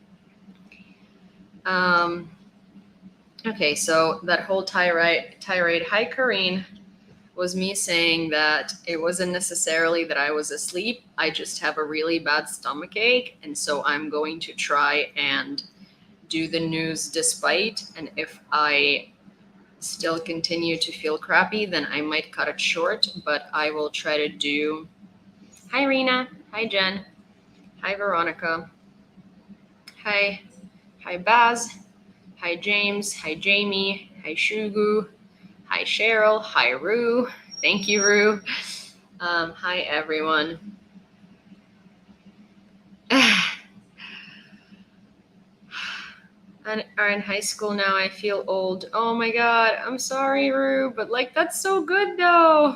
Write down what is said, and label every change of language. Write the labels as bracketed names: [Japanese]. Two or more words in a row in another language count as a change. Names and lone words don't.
[English] Um, okay, so that whole tirade, hi, Karine, was me saying that it wasn't necessarily that I was asleep. I just have a really bad stomach ache, and so I'm going to try and do the news despite. And if I still continue to feel crappy, then I might cut it short, but I will try to do. Hi, Rena. Hi, Jen. Hi, Veronica. Hi. Hi, Baz. Hi, James. Hi, Jamie. Hi, Shugu. Hi, Cheryl. Hi, Rue. Thank you, Rue. Hi, everyone. And are in high school now. I feel old. Oh my God. I'm sorry, Rue, but that's so good though.